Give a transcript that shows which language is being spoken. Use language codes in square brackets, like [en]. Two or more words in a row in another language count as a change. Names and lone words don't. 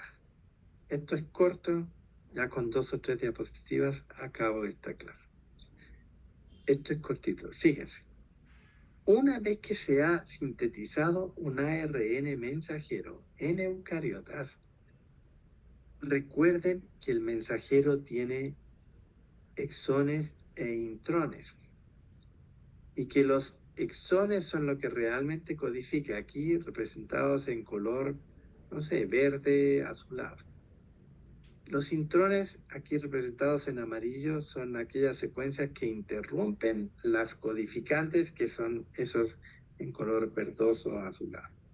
[es] Esto es corto, ya con 2 o 3 diapositivas acabo esta clase. Esto es cortito, fíjense. Una vez que se ha sintetizado un ARN mensajero en eucariotas, recuerden que el mensajero tiene exones e intrones y que los exones son lo que realmente codifica, aquí representados en color, no sé, verde, azulado. Los intrones, aquí representados en amarillo, son aquellas secuencias que interrumpen las codificantes, que son esos en color verdoso azulado.